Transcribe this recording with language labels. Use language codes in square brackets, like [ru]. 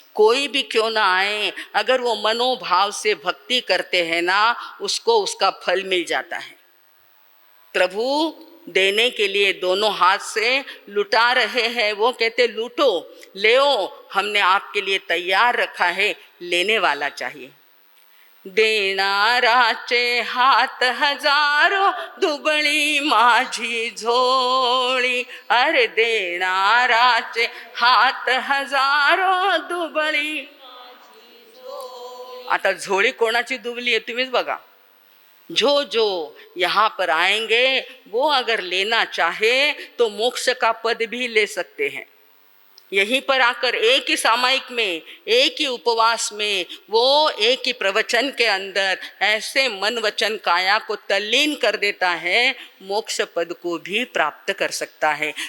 [hi] कोई भी क्यों ना आए, अगर वो मनोभाव से भक्ति करते हैं ना, उसको उसका फल मिल जाता है। प्रभु देने के लिए दोनों हाथ से लुटा रहे हैं। वो कहते लूटो, लेओ, हमने आपके लिए तैयार रखा है, लेने वाला चाहिए। [mr] देणाराचे हात हजारो, दुबळी माझी झोळी। अरे देणाराचे हात हजारो, दुबळी। आता झोळी कोणाची दुबली आहे तुम्हीच बघा। [hi] जो यहाँ पर आएंगे वो अगर लेना चाहे तो मोक्ष का पद भी ले सकते हैं। यहीं पर आकर एक ही सामायिक में, एक ही उपवास में, वो एक ही प्रवचन के अंदर ऐसे मन वचन काया को तल्लीन कर देता है, मोक्ष पद को भी प्राप्त कर सकता है।